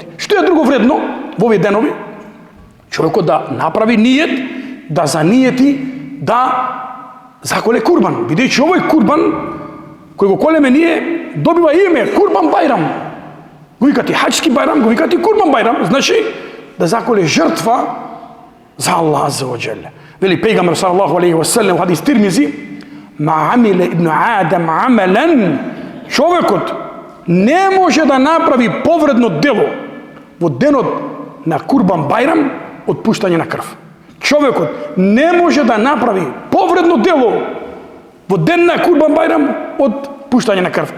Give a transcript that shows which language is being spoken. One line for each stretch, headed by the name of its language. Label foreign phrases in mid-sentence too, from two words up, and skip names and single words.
Macedonian: Што е друго вредно во овие денови? Човекот да направи ниет, да заниети, да заколе курбан. Бидејќи овој курбан кој го колеме ние добива име Курбан Байрам. Го викати хаđски байрам, го викати Курбан Байрам, значи да заколе жртва за Аллах
Arabic: عز وجل.
Macedonian: Вели пейгамбер
Arabic: صلى الله عليه وسلم
Macedonian: во хадис Тирмизи:
Arabic: "ما عمل ابن آدم عملا",
Macedonian: човекот не може да направи повредно дело во денот на Курбан Байрам од пуштање на крв. Човекот не може да направи повредно дело во ден на Курбан Байрам од пуштање на крв.